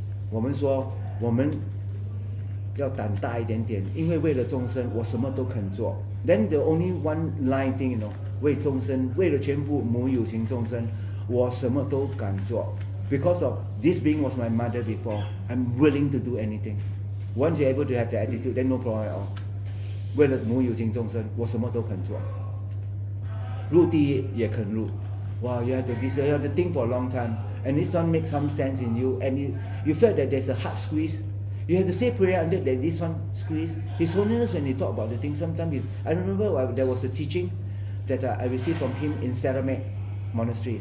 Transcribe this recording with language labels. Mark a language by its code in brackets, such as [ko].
[zh] 我们说，我们要胆大一点点，因为为了众生，我什么都肯做。 [en] Then the only one line thing, [zh] 为众生，为了全部母有情众生，我什么都敢做。 [en] Because of this being was my mother before, I'm willing to do anything. Once you're able to have the attitude, then no problem at all. [zh] 为了母有情众生，我什么都肯做。入地狱也肯入。 [en] Wow, you have to think for a long time, and this one makes some sense in you, and you felt that there's a hard squeeze. You have to say prayer under that this one squeeze. His Holiness, when he talk about the thing, sometimes I remember there was a teaching that I received from him in Ceramic Monastery.